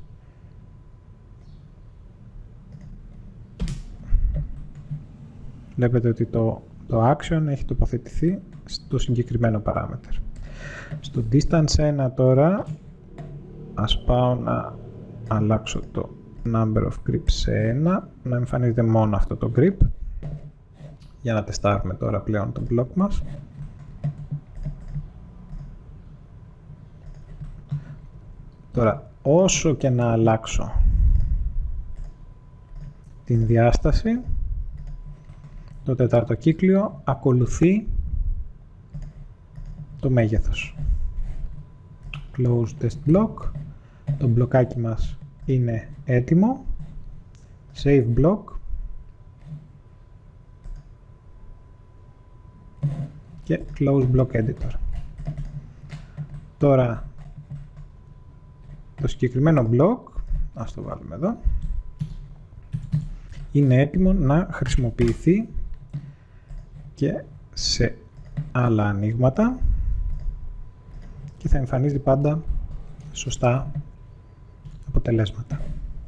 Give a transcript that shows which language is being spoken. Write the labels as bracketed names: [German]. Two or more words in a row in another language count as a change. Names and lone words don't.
[Greek] Βλέπετε ότι το action έχει τοποθετηθεί στο συγκεκριμένο παράμετρο. Στο distance 1 τώρα, ας πάω να αλλάξω το [English] number of grips [Greek] σε 1, να εμφανίζεται μόνο αυτό το grip, για να τεστάρουμε τώρα πλέον το block μας. Τώρα, όσο και να αλλάξω την διάσταση, το τεταρτοκύκλιο ακολουθεί το μέγεθος. [English] Close test block. [Greek] Το μπλοκάκι μας είναι έτοιμο. [English] Save block. Και close block editor. [Greek] Τώρα το συγκεκριμένο block, ας το βάλουμε εδώ, είναι έτοιμο να χρησιμοποιηθεί και σε άλλα ανοίγματα και θα εμφανίζει πάντα σωστά αποτελέσματα.